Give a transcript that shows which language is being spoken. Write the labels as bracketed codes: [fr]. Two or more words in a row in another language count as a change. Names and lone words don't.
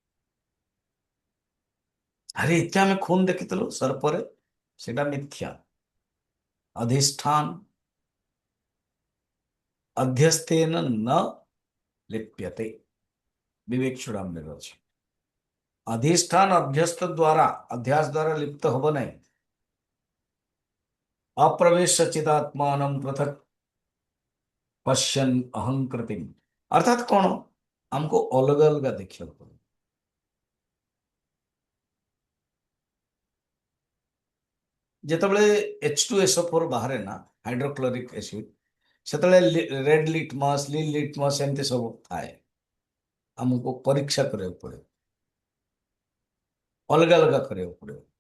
[or] ଆରେ ଏତେ ଆମେ ଖୁନ ଦେଖିଥିଲୁ ସର୍ପରେ, ସେଟା ମିଥ୍ୟା। [sa] अधिष्ठान अध्यस्तेन न लिप्यते, ବିବେକ ଚୂଡାମଣିରେ ଅଛି। [or] ଅଧିଷ୍ଠାନ ଅଭ୍ୟସ୍ତ ଦ୍ୱାରା, ଅଧ୍ୟାସ ଦ୍ୱାରା ଲିପ୍ତ ହବ ନାହିଁ। [sa] अप्रवेश चिदात्मान पृथक पश्यन् अहंकृति, [hi] अर्थात कौन? हमको अलग अलग देखिए पड़े। [or] ଯେତେବେଳେ H2SO4 ବାହାରେ ନା, [en] hydrochloric acid, [or] ସେତେବେଳେ [en] red litmus, lil litmus [or] ଏମିତି ସବୁ ଥାଏ। ଆମକୁ ପରୀକ୍ଷା କରିବାକୁ ପଡେ, ଅଲଗା ଅଲଗା କରିବାକୁ ପଡେ।